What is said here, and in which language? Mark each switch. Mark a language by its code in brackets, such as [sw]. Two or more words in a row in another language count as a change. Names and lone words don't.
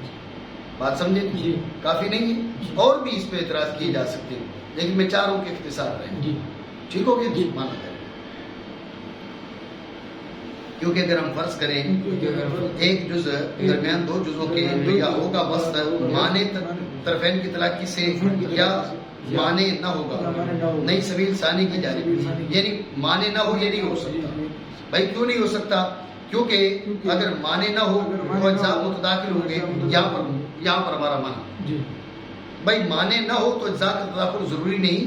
[ur] بات سمجھے؟ کافی نہیں ہے، اور بھی اس پہ اعتراض کیے جا سکتے ہیں، لیکن میں چاروں کے اختصار رہے. ٹھیک ہو گیا؟ مانا کریں. کیونکہ اگر ہم فرض کریں ایک جز درمیان دو جزوں کے یا ہوگا وسط معنی طرفین کی تلاقی سے یا مانے نہ ہوگا مانے نہ ہوگا، نئی سبیل ثانی کی سبیل جانب، ثانی یعنی مانے نہ ہو یہ نہیں ہو سکتا. بھائی کیوں نہیں ہو سکتا؟ کیونکہ اگر مانے نہ ہو تو اجزاء متداخل ہوں گے. یہاں پر ہمارا مانا بھائی مانے نہ ہو تو اجزاء کا تداخل ضروری نہیں.